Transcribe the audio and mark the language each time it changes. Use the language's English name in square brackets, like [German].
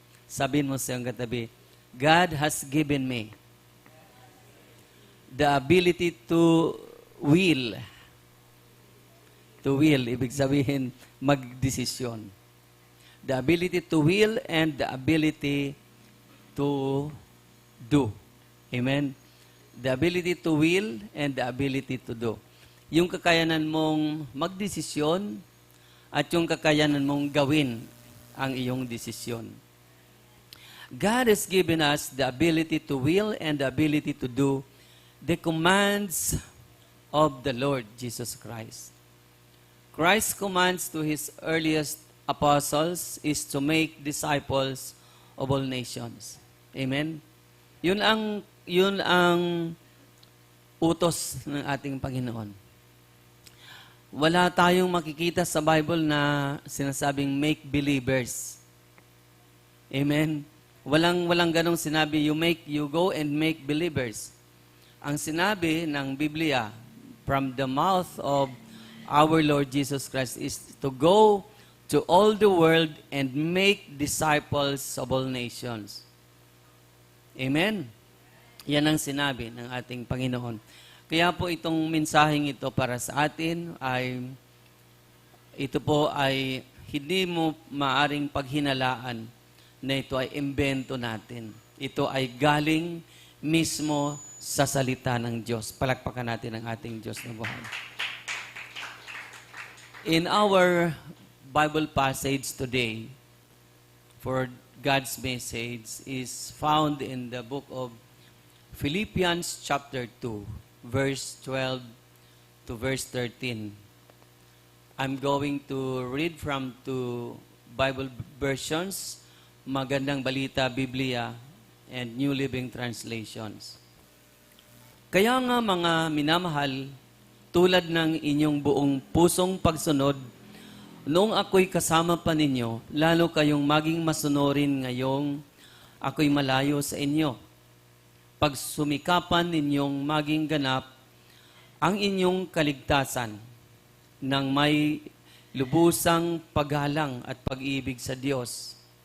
[Filipino] Sabihin mo sa iyong katabi, [English] God has given me the ability to will. To will, [Filipino] ibig sabihin, magdesisyon. [English] The ability to will and the ability to do. Amen? The ability to will and the ability to do. [Filipino] Yung kakayanan mong magdesisyon at yung kakayanan mong gawin ang iyong desisyon. [English] God has given us the ability to will and the ability to do the commands of the Lord Jesus Christ. Christ's commands to His earliest apostles is to make disciples of all nations. Amen? [Filipino] Yun ang utos ng ating Panginoon. Wala tayong makikita sa Bible na sinasabing [English] make believers. [Filipino] Amen? Walang ganong sinabi, [English] you go and make believers. [Filipino] Ang sinabi ng Biblia [English] from the mouth of our Lord Jesus Christ is to go to all the world and make disciples of all nations. Amen? [Filipino] Yan ang sinabi ng ating Panginoon. Kaya po itong mensaheng ito para sa atin ito po ay hindi mo maaring paghinalaan na ito ay imbento natin. Ito ay galing mismo sa salita ng Diyos. Palakpakan natin ang ating Diyos na buhay. [English] In our Bible passage today, for God's message is found in the book of Philippians chapter 2. Verse 12 to verse 13. I'm going to read from two Bible versions, Magandang Balita Biblia and New Living Translations. [Filipino] Kaya nga mga minamahal, tulad ng inyong buong pusong pagsunod, noong ako'y kasama pa ninyo, lalo kayong maging masunurin ngayong ako'y malayo sa inyo. Pagsumikapan ninyong maging ganap ang inyong kaligtasan ng may lubusang paggalang at pag-ibig sa Diyos.